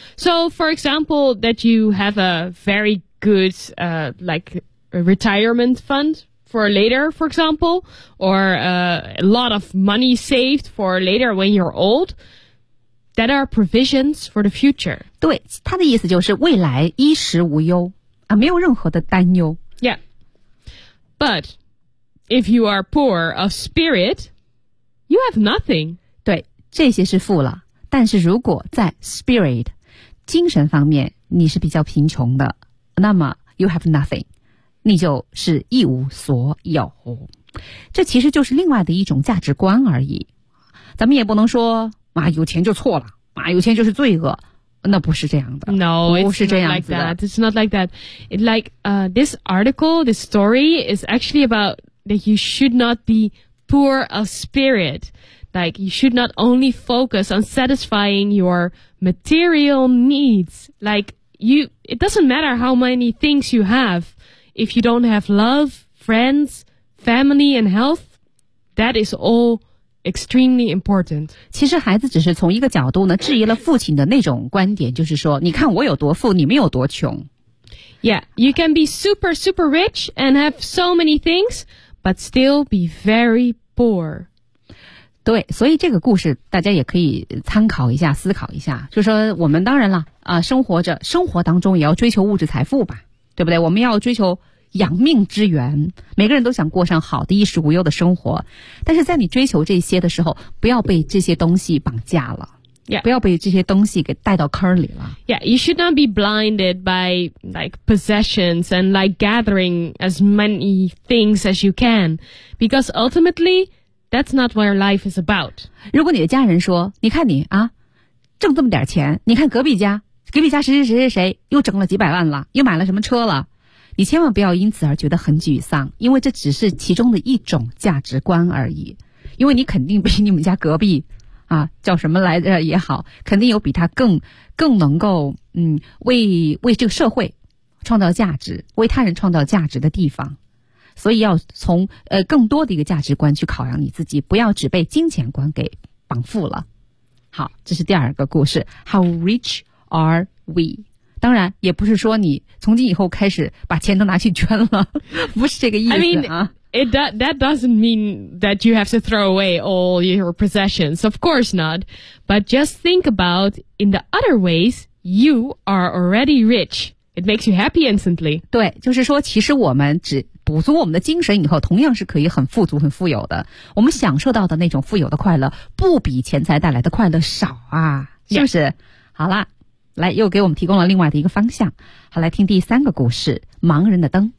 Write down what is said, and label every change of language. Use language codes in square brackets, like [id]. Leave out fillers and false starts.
[en] So, for example, that you have a very good, like, retirement fund. For later, for example, or a lot of money saved for later when you're old, that are provisions for the future. [zh] 对，他的意思就是未来衣食无忧啊，没有任何的担忧。 [en] Yeah. But if you are poor of spirit, you have nothing. [zh] 对，这些是富了，但是如果在 spirit, 精神方面你是比较贫穷的，那么 [en] you have nothing. [zh] 你就是一无所有。这其实就是另外的一种价值观而已。咱们也不能说啊有钱就错了啊有钱就是罪恶。那不是这样的。 [en] No, [zh] 不是这样子的。 [en] It's not like that. It's like, this article, this story is actually about that you should not be poor of spirit. Like, you should not only focus on satisfying your material needs. Like, it doesn't matter how many things you have. If you don't have love, friends, family, and health, that is all extremely important. [zh] 其实孩子只是从一个角度呢，质疑了父亲的那种观点，就是说，你看我有多富，你们有多穷。 [en] Yeah, you can be super, super rich and have so many things, but still be very poor. [zh] 对，所以这个故事大家也可以参考一下，思考一下。就说我们当然了，生活着，生活当中也要追求物质财富吧，对不对？我们要追求养命之源，每个人都想过上好的衣食无忧的生活。但是在你追求这些的时候，不要被这些东西绑架了。 [en] Yeah. [zh] 不要被这些东西给带到坑里了。 [en] Yeah, you should not be blinded by like possessions and like gathering as many things as you can, because ultimately, that's not what your life is about. [zh] 如果你的家人说，你看你啊，挣这么点钱，你看隔壁家谁谁谁谁谁又挣了几百万了，又买了什么车了，你千万不要因此而觉得很沮丧，因为这只是其中的一种价值观而已，因为你肯定比你们家隔壁啊，叫什么来着也好，肯定有比他更能够为这个社会创造价值，为他人创造价值的地方。所以要从更多的一个价值观去考量你自己，不要只被金钱观给绑缚了。好，这是第二个故事。 [en] How rich are we? [zh] 当然也不是说你从今以后开始把钱都拿去捐了，不是这个意思啊。 [en] That doesn't mean that you have to throw away all your possessions. Of course not. But just think about in the other ways, you are already rich. It makes you happy instantly. [zh] 对，就是说其实我们只补足我们的精神以后，同样是可以很富足很富有的。我们享受到的那种富有的快乐不比钱财带来的快乐少啊，是不是？ [en] Yeah. [zh] 好啦，来，又给我们提供了另外的一个方向。好，来听第三个故事，盲人的灯。